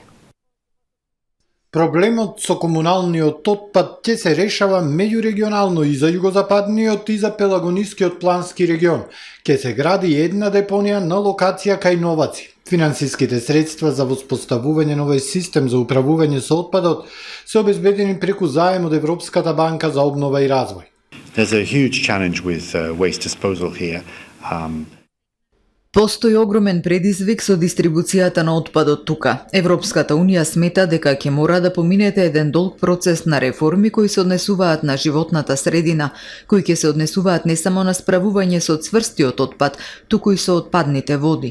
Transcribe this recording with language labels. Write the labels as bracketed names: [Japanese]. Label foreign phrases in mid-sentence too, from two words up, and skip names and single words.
[Macedonian] Проблемот со комуналниот отпад ќе се решава меѓурегионално и за југозападниот и за пелагонискиот плански регион. Ќе се гради една депонија на локација кај Новаци. Финансиските средства за воспоставување на овој систем за управување со отпадот се обезбедени преку заем од Европската банка за обнова и развој. [English] There's a huge challenge with waste disposal here. [Macedonian] Постои огромен предизвик со дистрибуцијата на отпадот тука. Европската Унија смета дека ќе мора да поминете еден долг процес на реформи кои се однесуваат на животната средина, кои ќе се однесуваат не само на справување со цврстиот отпад, туку и со отпадните води.